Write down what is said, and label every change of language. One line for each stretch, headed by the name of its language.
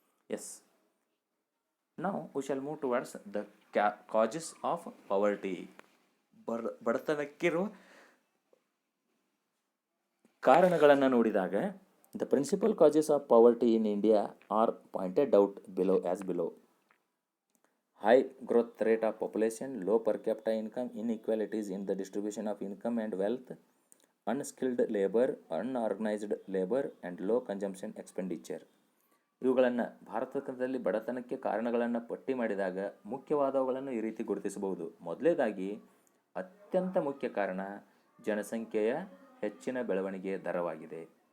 English: Yes, ನಾವು we shall move towards the causes of poverty.
Kannada: ಬಡತನಕ್ಕಿರುವ ಕಾರಣಗಳನ್ನು ನೋಡಿದಾಗ
English: The principal causes of poverty in India are pointed out below. High growth rate of population, low per capita income, inequalities in the distribution of income and wealth, unskilled labor, unorganized labor and low consumption expenditure.
Kannada: ಇವುಗಳನ್ನು ಭಾರತದಲ್ಲಿ ಬಡತನಕ್ಕೆ ಕಾರಣಗಳನ್ನು ಪಟ್ಟಿ ಮಾಡಿದಾಗ ಮುಖ್ಯವಾದವುಗಳನ್ನು ಈ ರೀತಿ ಗುರುತಿಸಬಹುದು. ಮೊದಲನೇದಾಗಿ ಅತ್ಯಂತ ಮುಖ್ಯ ಕಾರಣ ಜನಸಂಖ್ಯೆಯ ಹೆಚ್ಚಿನ ಬೆಳವಣಿಗೆಯ ದರವಾಗಿದೆ.